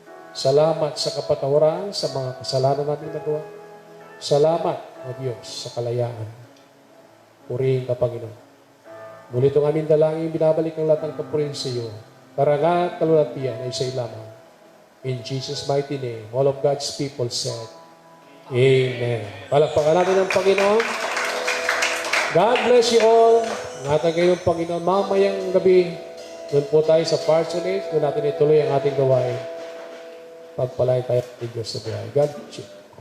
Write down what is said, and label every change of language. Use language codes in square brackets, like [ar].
[tl] Salamat sa kapatawaran sa mga kasalanan namin nagawa. Salamat, O Diyos, sa kalayaan. Purihin ka, Panginoon. Muli itong aming dalangin, binabalik ang lahat ng kapurihin sa iyo. Karangat, kalulatian ay sa iyo lamang. [en] In Jesus' mighty name, all of God's people said, Amen. [tl] Palakpakan natin ang Panginoon. [en] God bless you all. [tl] Ingatan kayo ng Panginoon. Mamayang gabi, doon po tayo sa parsonage. Doon natin ituloy ang ating gawain. Pagpalain tayo ng Diyos sa buhay. [en] God bless you.